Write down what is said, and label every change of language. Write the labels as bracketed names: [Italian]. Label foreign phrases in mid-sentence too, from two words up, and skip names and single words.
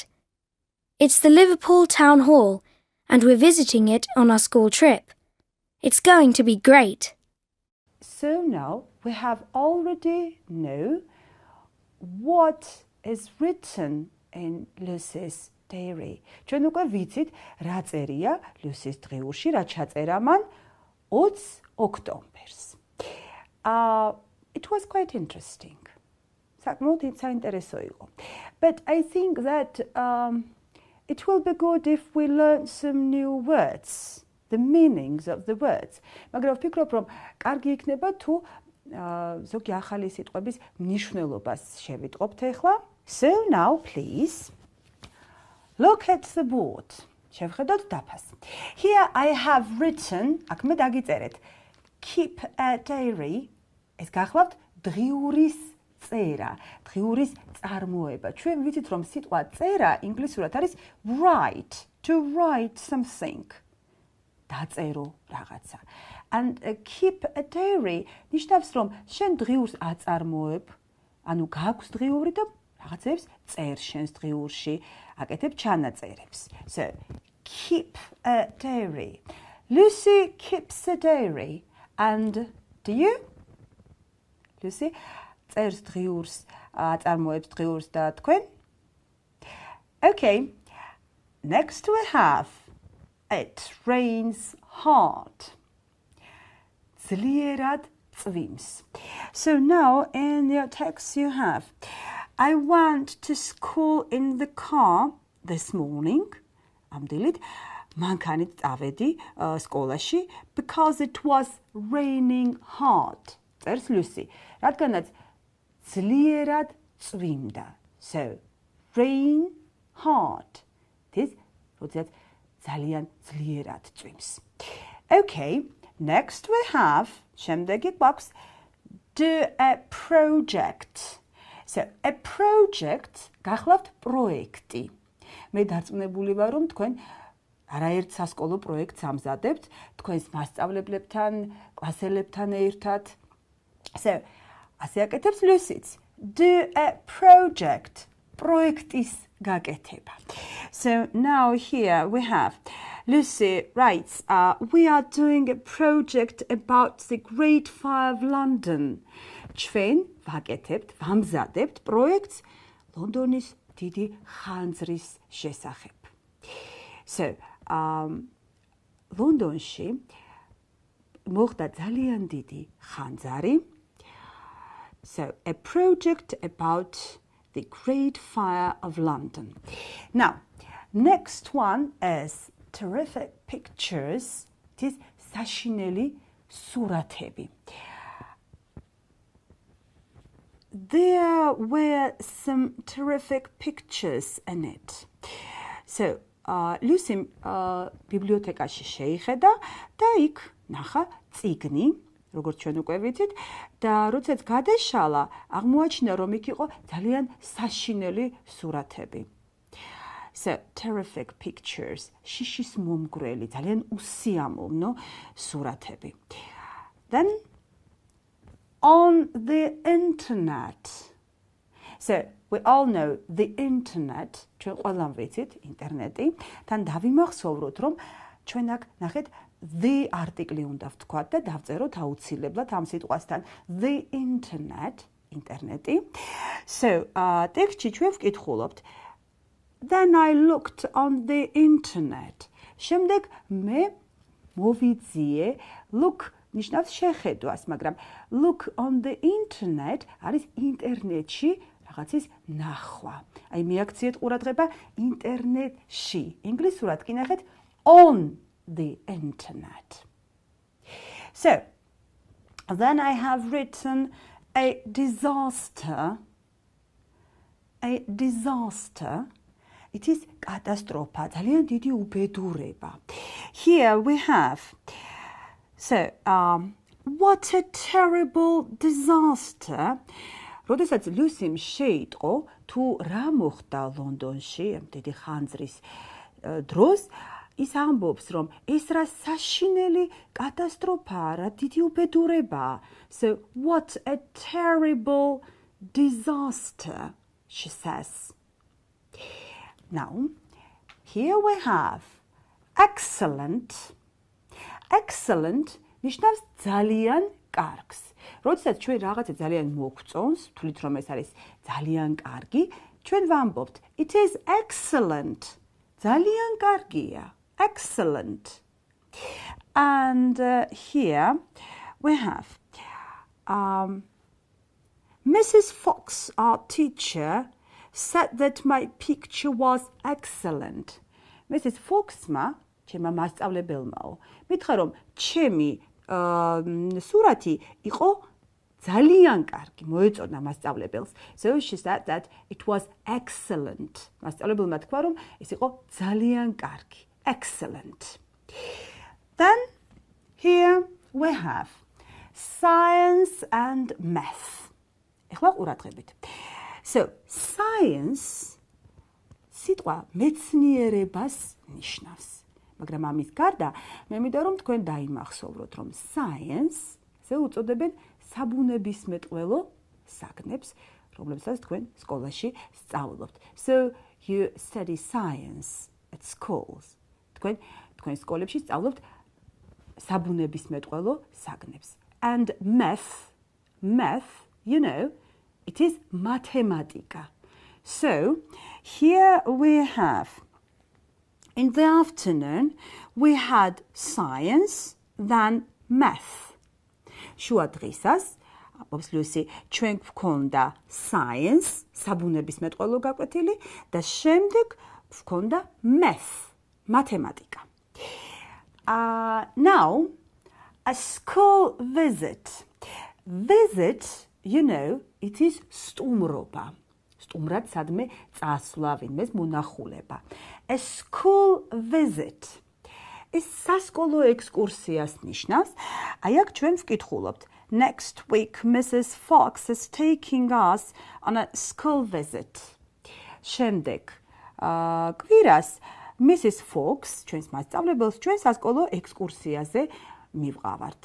[English] It's the Liverpool Town Hall, and we're visiting it on our school trip. It's going to be great. So now we have already know what is written in Lucy's diary. [Georgian] ჩვენ უკვე ვიცით რა წერია Lucy's დღიურში, რა ჩაწერა მან 20 ოქტომბერს. [English] It was quite interesting. [Georgian] საკმაოდ საინტერესო იყო. [English] But I think that it will be good if we learn some new words, the meanings of the words. [Georgian] მაგრამ ვფიქრობ, რომ კარგი იქნება თუ ზოგი ახალი სიტყვების მნიშვნელობას შევიტყობთ ახლა. [English] So now please look at the board. [Georgian] შევხედოთ დაფას. [English] Here I have written, [Georgian] აქ მე დაგიწერეთ, [English] keep a diary. [Georgian] ეს გახლავთ დღიურის წერა, დღიურის წარმოება. ჩვენ ვიცით, რომ სიტყვა წერა ინგლისურად არის [English] write, to write something. [Georgian] დაწერო რაღაცა. [English] And keep a diary [Georgian] ნიშნავს, რომ შენ დღიურს აწარმოებ, ანუ გაქვს დღიური და რაღაცებს წერ შენს დღიურში, აკეთებ ჩანაწერებს. [English] So, keep a diary. Lucy keeps a diary. And do you? [Georgian] Lucy წერს დღიურს, აწარმოებს დღიურს და თქვენ? [English] Okay. Next we have it rains hard. [Georgian] ძლიერად წვიმს. [English] So now in your text you have I went to school in the car this morning. [Georgian] ამდილით მანქანით წავედი სკოლაში [English] because it was raining hard. [Georgian] წერს Lucy. რადგანაც ძლიერად წვიმდა. [English] So rain hard. [Georgian] This როდესაც ძალიან ძლიერად წვიმს. [English] Okay, next we have [Georgian] შემდეგი გვაქვს [English] do a project. So a project [Georgian] გახლავთ პროექტი. მე დარწმუნებული ვარ, რომ თქვენ არაერთ სასკოლო პროექტს ამზადებთ თქვენს მასწავლებლებთან, კლასელებთან ერთად. So ასე აკეთებს Lucy's. [English] Do a project. [Georgian] პროექტის გაკეთება. [English] So now here we have Lucy writes, we are doing a project about the Great Fire of London. [Georgian] ჩვენ ვაკეთებთ, ვამზადებთ პროექტს ლონდონის დიდი ხანძრის შესახებ. So, ლონდონში მოხდა ძალიან დიდი ხანძარი. [English] So, a project about the Great Fire of London. Now, next one is terrific pictures. It is [Georgian] საშინელი სურათები. [English] There were some terrific pictures in it. [Georgian] So, Lucy ბიბლიოთეკაში შეიხედა და იქ ნახა წიგნი, როგორც ჩვენ უკვე ვიცით, და როდესაც გადაშალა, აღმოაჩინა, რომ იქ იყო ძალიან საშინელი სურათები. [English] So, terrific pictures, [Georgian] შიშის მომგვრელი, ძალიან უსიამოვნო სურათები. [English] Then, on the internet. So, we all know the internet, [Georgian] ჩვენ ყველამ ვიცით, ინტერნეტი, თან დავიმახსოვროთ, რომ ჩვენ აქ ნახეთ [English] the article [Georgian] უნდა ვთქვათ და დავწეროთ აუცილებლად ამ სიტყვასთან [English] the internet, [Georgian] ინტერნეტი. So, ტექსტში ჩვენ ვკითხულობთ [English] Then I looked on the internet. [Georgian] შემდეგ მე მოვიძიე, look ნიშნავს შეხედვას, მაგრამ [English] look on the internet [Georgian] არის ინტერნეტში რაღაცის ნახვა. აი მიაქციეთ ყურადღება ინტერნეტში. ინგლისურად კი ნახეთ [English] on the internet. So, then I have written a disaster. A disaster. It is [Georgian] კატასტროფა, ძალიან დიდი უბედურება. [English] Here we have So, what a terrible disaster. [Georgian] როდესაც ლუსიმ შეიტყო თუ რა მოხდა ლონდონში დიდი ხანძრის დროს, ის ამბობს, რომ ეს რა საშინელი კატასტროფაა, რა დიდი უბედურებაა. [English] So, what a terrible disaster, she says. Now, here we have excellent. [Georgian] Excellent ნიშნავს ძალიან კარგს. როდესაც ჩვენ რაღაცა ძალიან მოგწონს, ვთვლით რომ ეს არის ძალიან კარგი, ჩვენ ვამბობთ [English] it is excellent. [Georgian] ძალიან კარგია. [English] Excellent. And here we have Mrs. Fox, our teacher, said that my picture was excellent. Mrs. [Georgian] Fox-მა, ჩემმა მასწავლებელმაო, მითხრა რომ ჩემი სურათი იყო ძალიან კარგი, მოეწონა მასწავლებელს. [English] So she said that it was excellent. [Georgian] მასწავლებელმა თქვა რომ ეს იყო ძალიან კარგი. [English] Excellent. Then here we have science and math. [Georgian] ეხლა ყურადღებით. So, science სიტყვა მეცნიერებას ნიშნავს. მაგრამ ამის გარდა, მე მინდა რომ თქვენ დაიმახსოვროთ, რომ science-ზე უწოდებენ საბუნებისმეტყველო საგნებს, რომლებსაც თქვენ სკოლაში სწავლობთ. [English] So, you study science at schools. [Georgian] თქვენ სკოლებში სწავლობთ საბუნებისმეტყველო საგნებს. [English] And math, you know, it is mathematica. So, here we have, in the afternoon, we had science, then math. [Georgian] შუა დღისას, აბობს ლუსი, ჩვენ გვქონდა science, საბუნებისმეტყველო გაკვეთილი და შემდეგ გვქონდა math, mathematica. [English] Now, a school visit. Visit, you know, it is სტუმრობა. [Georgian] სტუმრად სადმე წასვლა, ვინმეს მონახულება. [English] A school visit. [Georgian] ეს სასკოლო ექსკურსიას ნიშნავს. აი აქ ჩვენ ვკითხულობთ. [English] Next week, Mrs. Fox is taking us on a school visit. [Georgian] შემდეგ, კვირას, Mrs. Fox, ჩვენს მასწავლებელს, ჩვენ სასკოლო ექსკურსიაზე მივყავართ.